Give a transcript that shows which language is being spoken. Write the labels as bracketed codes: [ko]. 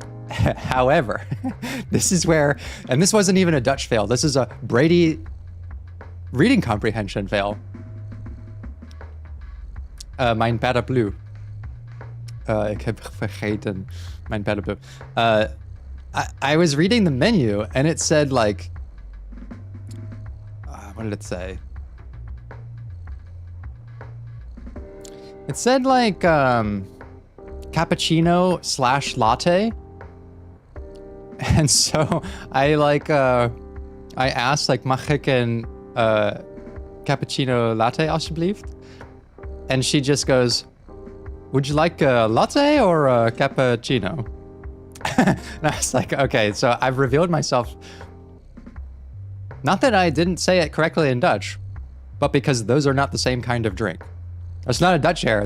[en] However, this is where, and this wasn't even a Dutch fail. This is a Brady reading comprehension fail. [nl] Mijn paraplu. Ik heb vergeten mijn paraplu. [en] I was reading the menu and it said like, what did it say? It said like cappuccino / latte. And so I like I asked like, [nl] mag ik een cappuccino latte alsjeblieft? [en] And she just goes, would you like a latte or a cappuccino? And I was like, okay, so I've revealed myself. Not that I didn't say it correctly in Dutch, but because those are not the same kind of drink. That's not a Dutch error.